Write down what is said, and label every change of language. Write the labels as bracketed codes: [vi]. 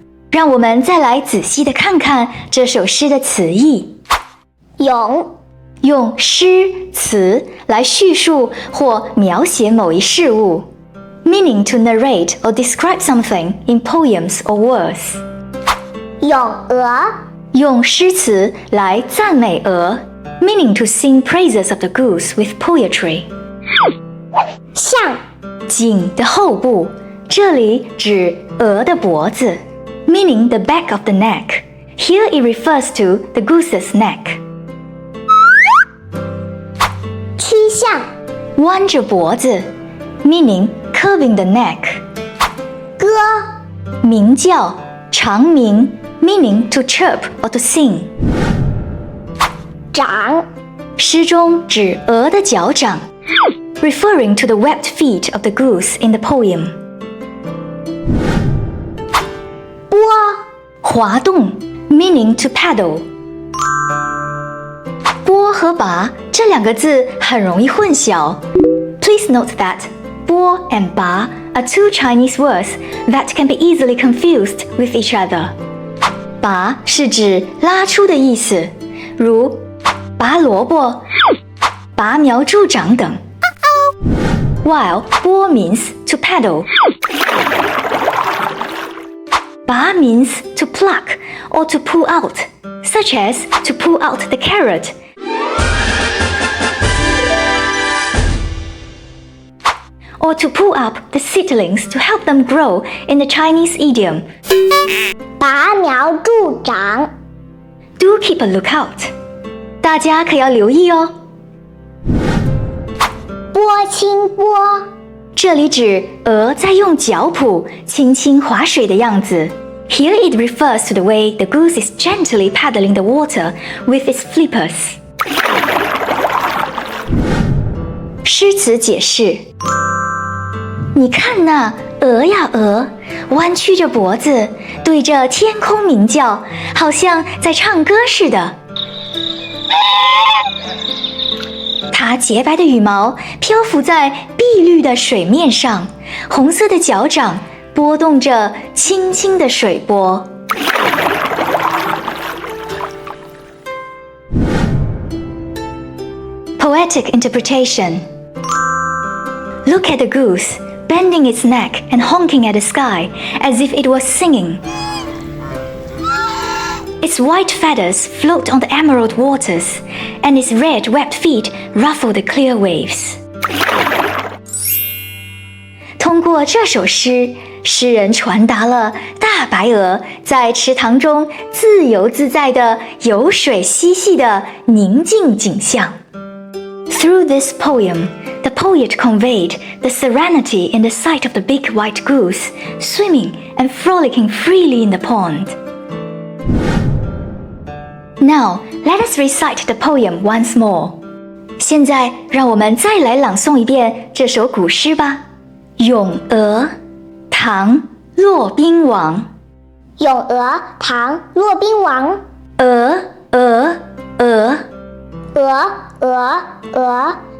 [zh] 让我们再来仔细地看看这首诗的词义。咏，用诗词来叙述或描写某一事物 [en] ，meaning to narrate or describe something in poems or verse. [zh] 咏鹅，用诗词来赞美鹅 [en] ，meaning to sing praises of the goose with poetry. [zh] 向，颈的后部，这里指鹅的脖子 ， [en] meaning the back of the neck. Here it refers to the goose's neck. [zh] 曲项，弯着脖子 [en] ，meaning curving the neck. [zh] 歌，鸣叫，长鸣 [en] ，meaning to chirp or to sing. [zh] 掌，诗中指鹅的脚掌 [en] ，referring to the webbed feet of the goose in the poem. [zh] 拨，滑动 [en] ，meaning to paddle. [zh] 拨和拔这两个字很容易混淆。 [en] Please note that 拨 and 拔 are two Chinese words that can be easily confused with each other. [zh] 拔是指拉出的意思，如拔萝卜、拔苗助长等。 [en] While 拨 means to paddle. 拔 means to pluck or to pull out, such as to pull out the carrot. Or to pull up the seedlings to help them grow in the Chinese idiom. [zh] 拔苗助长。 [en] Do keep a lookout. [zh] 大家可要留意哦。拨清波。这里指鹅在用脚蹼轻轻划水的样子。 [en] Here it refers to the way the goose is gently paddling the water with its flippers. [zh] 诗词解释：你看那鹅呀鹅，弯曲着脖子，对着天空鸣叫，好像在唱歌似的。它洁白的羽毛漂浮在碧绿的水面上，红色的脚掌拨动着轻轻的水波。 [en] Poetic interpretation. Look at the goose, bending its neck and honking at the sky as if it was singing. Its white feathers float on the emerald waters, and its red webbed feet ruffle the clear waves. [zh] 通过这首诗，诗人传达了大白鹅在池塘中自由自在地游水嬉戏的宁静景象。 [en] Through this poem, the poet conveyed the serenity in the sight of the big white goose swimming and frolicking freely in the pond. Now, let us recite the poem once more. [zh] 现在，让我们再来朗诵一遍这首古诗吧。 《咏鹅》，唐·骆宾王。咏鹅，唐·骆宾王。鹅，鹅，鹅，鹅，鹅，鹅，